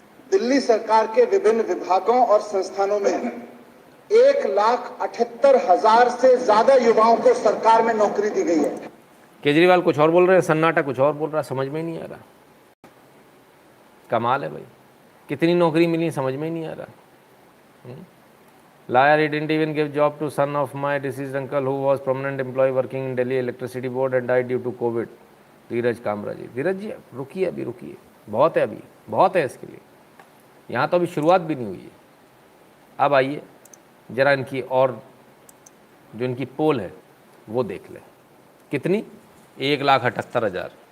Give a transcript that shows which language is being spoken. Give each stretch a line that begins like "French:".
Hindi: दिल्ली सरकार के विभिन्न विभागों और संस्थानों में 1,78,000 से ज्यादा युवाओं को सरकार में नौकरी दी गई है। केजरीवाल कुछ और बोल रहे हैं, सन्नाटा कुछ और बोल रहा है, समझ में ही नहीं आ रहा। कमाल है भाई, कितनी नौकरी मिली समझ में ही नहीं आ रहा।
English: Liar, he didn't even give job to son of my deceased uncle who was permanent employee working in Delhi Electricity Board and died due to COVID.
Hindi: धीरज कामरा जी, धीरज जी रुकिए, अभी रुकिए, बहुत है, अभी बहुत है इसके लिए। यहाँ तो अभी शुरुआत भी नहीं हुई है। अब आइए जरा इनकी और जो इनकी पोल है वो देख ले। कितनी? 1,78,000।